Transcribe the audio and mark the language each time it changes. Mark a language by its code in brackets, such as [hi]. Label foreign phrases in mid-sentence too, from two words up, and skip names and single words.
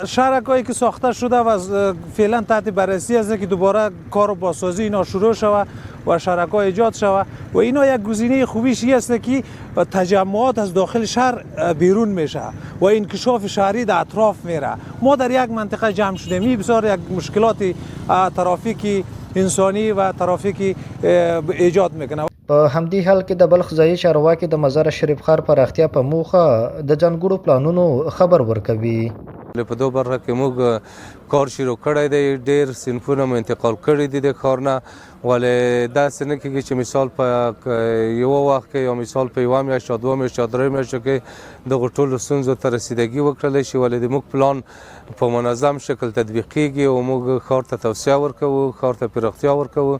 [fa] شهرکایی که ساخته شده و فعلا تحت بررسی است که دوباره کار بازسازی اینا شروع شوه و شهرک‌ها ایجاد شوه و اینا یک گزینه خوبیش است که تجمعات از داخل شهر بیرون میشه و انکشاف شهری در اطراف میره. ما در یک منطقه جمع شدیم، این بسیار یک مشکلات ترافیکی انسانی و ترافیکی ایجاد میکنه. [ps] په همدې حال کې د بلخ ځایي چارواکي د مزار شریف ښار پراختیا په موخه د ځانګړو پلانونو خبر ورکوي. په دو برخه کې موږ کار شروع کړی دی، ډېر صنفونه مو انتقال کړي دي د کار نه، ولې داسې نه کېږي چې مثال په یوه وخت کې یا مثال په یوه میاشت یا دوه میاشت یا درې میاشتو کې دغو ټولو ستونزو ته رسیدګي وکړلی شي، ولې د موږ پلان په منظم شکل تطبیقیږي او موږ ښار ته توسعه ورکوو، ښار ته پراختیا ورکوو.